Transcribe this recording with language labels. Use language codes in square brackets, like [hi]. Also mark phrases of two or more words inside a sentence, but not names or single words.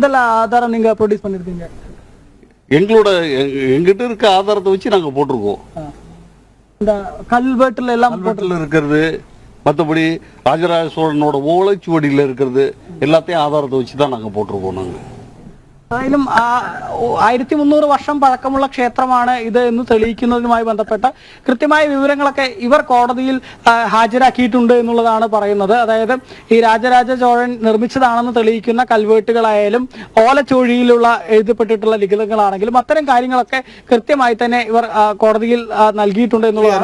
[ta] இதெல்லாம் எந்த ஆதாரம் நீங்க ப்ரொடியூஸ் பண்ணிருக்கீங்க? எங்கிட்ட இருக்க ஆதாரத்தை வச்சு நாங்கள் போட்டிருக்கோம். இந்த கல்வெட்டுல எல்லாம் கல்வெட்டில் இருக்கிறது, மற்றபடி ராஜராஜ சோழனோட ஓலைச்சுவடியில் இருக்கிறது எல்லாத்தையும் ஆதாரத்தை வச்சு தான் நாங்கள் போட்டிருக்கோம். நாங்கள் [ml] ഏതായാലും 1300 വർഷം പഴക്കമുള്ള ക്ഷേത്രമാണ് ഇത് എന്ന് തെളിയിക്കുന്നതുമായി ബന്ധപ്പെട്ട കൃത്യമായ വിവരങ്ങളൊക്കെ ഇവർ കോടതിയിൽ ഹാജരാക്കിയിട്ടുണ്ട് എന്നുള്ളതാണ് പറയുന്നത്. അതായത് ഈ രാജരാജ ചോഴൻ നിർമ്മിച്ചതാണെന്ന് തെളിയിക്കുന്ന കൽവേട്ടുകളായാലും ഓലച്ചുവടിയിലുള്ള എഴുതപ്പെട്ടിട്ടുള്ള ലിഖിതങ്ങളാണെങ്കിലും അത്തരം കാര്യങ്ങളൊക്കെ കൃത്യമായി തന്നെ ഇവർ കോടതിയിൽ നൽകിയിട്ടുണ്ട് എന്നുള്ളതാണ്.